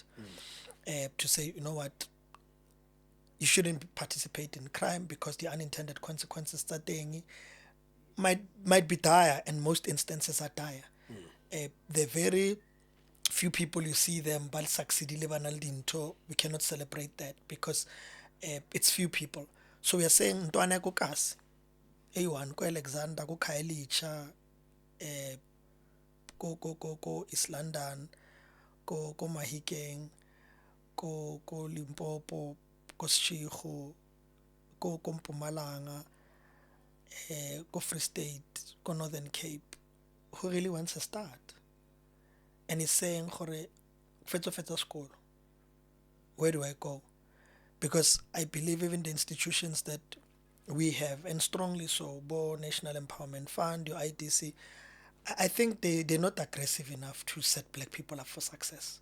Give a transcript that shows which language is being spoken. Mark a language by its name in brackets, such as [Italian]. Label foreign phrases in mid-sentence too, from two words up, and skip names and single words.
[English] To say, you know what, you shouldn't participate in crime because the unintended consequences might be dire, and most instances are dire. The very few people you see them but succeed, we cannot celebrate that because it's few people. So we are saying [Zulu] ntwana ko Kasi, [English] A1 ko Alexander, ko Khayelitsha, ko East London, ko Mahikeng, ko Limpopo, ko Seshego, ko Mpumalanga, ko Free State, ko Northern Cape, who really wants to start. And he's saying, fetso school, where do I go? Because I believe even the institutions that we have, and strongly so, National Empowerment Fund, your IDC, I think they're not aggressive enough to set black people up for success.